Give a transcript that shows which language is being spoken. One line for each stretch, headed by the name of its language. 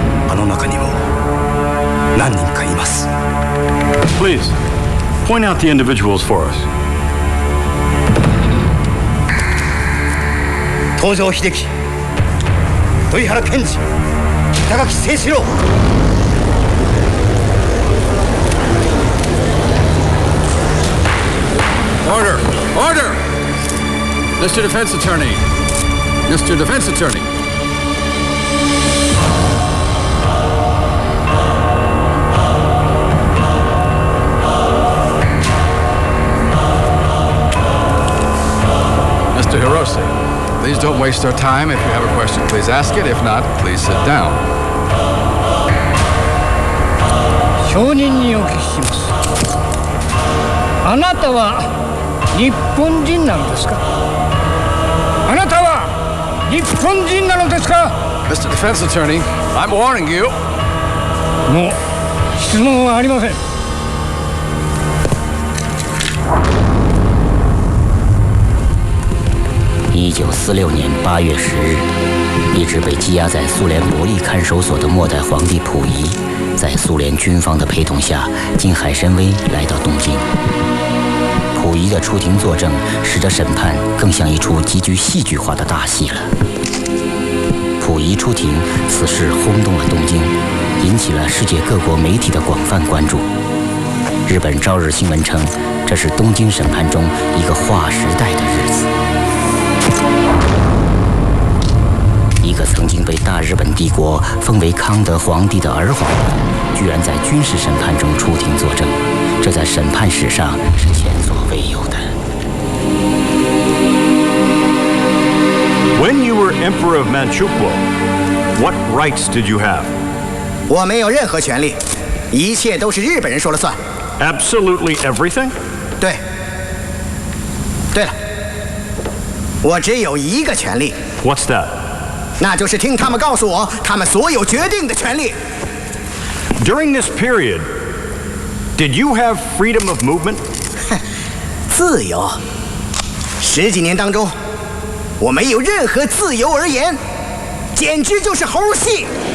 Japanese: あの中にも何人かいます。
English: Please, point out the individuals for us.
Japanese: 東條英機、土井原健二、板垣清志郎。
English: Order! Order! Mr. Defense Attorney. Mr. Defense Attorney. Mr. Hirose, please don't waste our time. If you have a question, please ask it. If not, please sit down.
Japanese: 証人にお聞きします。あなたは日本人なのですか？あなたは日本人なのですか？
English: Mr. Defense Attorney, I'm warning you.
Japanese: もう質問はありません。
Chinese: 1946年8月10日，一直被羁押在苏联伯利看守所的末代皇帝溥仪，在苏联军方的陪同下，经海参崴来到东京。溥仪的出庭作证，使得审判更像一出极具戏剧化的大戏了。溥仪出庭，此事轰动了东京，引起了世界各国媒体的广泛关注。日本朝日新闻称，这是东京审判中一个划时代的日子。一个曾经被大日本帝国封为康德皇帝的儿皇帝，居然在军事审判中出庭作证，这在审判史上是前所未有的。
English: When you were Emperor of Manchukuo, what rights did you have?
Chinese: 我没有任何权利，一切都是日本人说了算。
English: Absolutely everything?
Chinese: 对。对了，我只有一个权利。
English: What's that?
Chinese: 那就是听他们告诉我他们所有决定的权利。
English: During this period, did you have freedom of movement?
Chinese: 自由？10几年当中，我没有任何自由而言，简直就是猴戏。